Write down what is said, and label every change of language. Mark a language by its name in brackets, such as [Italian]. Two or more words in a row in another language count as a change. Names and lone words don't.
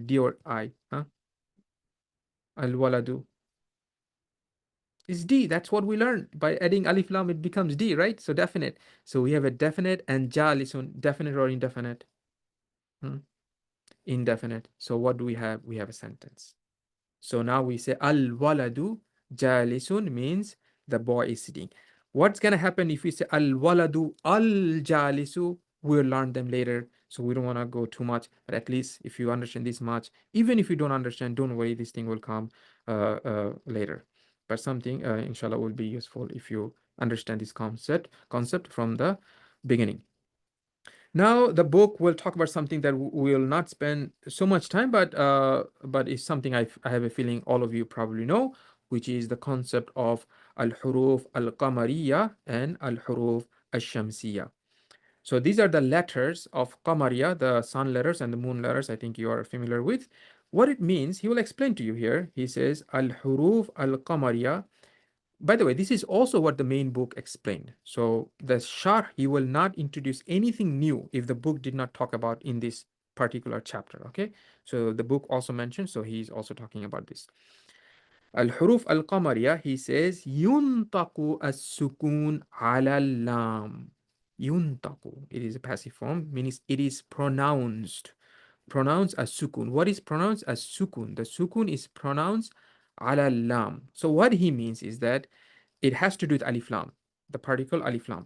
[English] D or I? Huh? [Arabic] الولد [English] is D. That's what we learned. By adding [Arabic] ألف لام, [English] it becomes D, right? So definite. So we have a definite and jalisun, definite or indefinite? Hmm? Indefinite. So what do we have? We have a sentence. So now we say [Arabic] الولد جالس [English] means the boy is sitting. What's gonna happen if we say [Arabic] الولد الجالس? [English] We'll learn them later. So we don't want to go too much, but at least if you understand this much, even if you don't understand, don't worry, this thing will come later. But something, inshallah, will be useful if you understand this concept from the beginning. Now, the book will talk about something that we'll not spend so much time, but it's something I have a feeling all of you probably know, which is the concept of [Arabic] الحروف القمرية [English] and [Arabic] الحروف الشمسية. [English] So these are the letters of qamariya, the sun letters and the moon letters. I think you are familiar with. What it means, he will explain to you here. He says [Arabic] الحروف القمرية. [English] By the way, this is also what the main book explained. So the Sharh, he will not introduce anything new if the book did not talk about in this particular chapter. Okay. So the book also mentioned, so he's also talking about this. [Arabic] الحروف القمرية, [English] he says, [Arabic] ينطق السكون على لام. Yuntaqu. [English] It is a passive form, means it is pronounced. Pronounced as sukun. What is pronounced as sukun? The sukun is pronounced [Arabic] على لام. [English] So what he means is that it has to do with [Arabic] ألف لام, [English] the particle [Arabic] ألف لام.